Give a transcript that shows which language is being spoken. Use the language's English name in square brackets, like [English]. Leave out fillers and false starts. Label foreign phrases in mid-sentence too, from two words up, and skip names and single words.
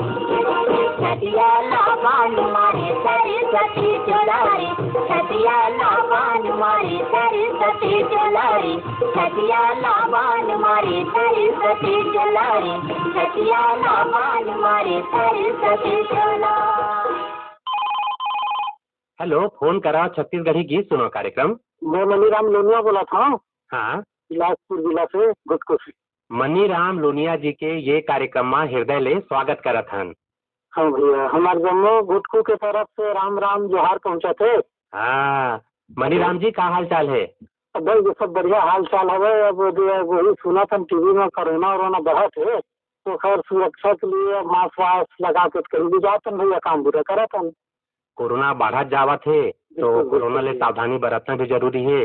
[Chhattisgarhi] बाण मारे सरस्वती चोला रे छटियाला बाण मारे सरस्वती चोला रे छटियाला बाण मारे सरस्वती चोला रे छटियाला बाण मारे सरस्वती चोला। हेलो, फोन करा छत्तीसगढ़ी गीत सुनो कार्यक्रम। मैं मनीराम लोनिया बोला था। हाँ, बिलासपुर जिला से गुटको से। मनीराम लोनिया जी के ये कार्यक्रम में हृदय ले स्वागत करत हन। हाँ भैया, हमारे जम्मू गुटको के तरफ से राम राम जोहार पहुँचा थे। हाँ, मनीराम जी का हाल चाल है? अब भाई ये सब बढ़िया हाल चाल है। अब वही सुना था टीवी में कोरोना वरोना बढ़ा थे, तो खैर सुरक्षा के लिए मास्क वास्क लगा के कहीं भी जाते भैया, काम बुरा करा था। कोरोना बढ़त जावत है तो कोरोना ले सावधानी बरतना भी जरूरी है।